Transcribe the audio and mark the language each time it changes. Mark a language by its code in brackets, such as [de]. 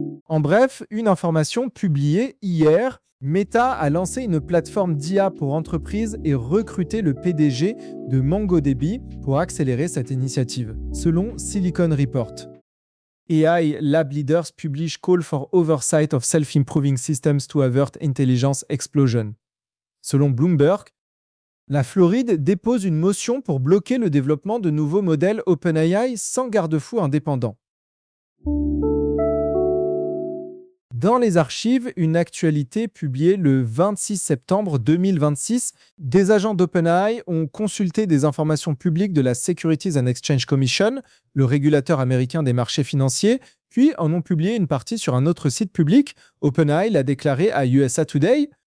[fr] En bref, une information publiée hier. Meta a lancé une plateforme d'IA pour entreprises et recruté le PDG de MongoDB pour accélérer cette initiative, selon Silicon Report. [en] AI Lab Leaders publish call for oversight of self-improving systems to avert intelligence explosion. [fr] Selon Bloomberg, la Floride dépose une motion pour bloquer le développement de nouveaux modèles OpenAI sans garde-fou indépendant. Dans les archives, une actualité publiée le 26 septembre 2026, des agents d'OpenAI ont consulté des informations publiques de la Securities and Exchange Commission, le régulateur américain des marchés financiers, puis en ont publié une partie sur un autre site public. OpenAI l'a déclaré à USA Today.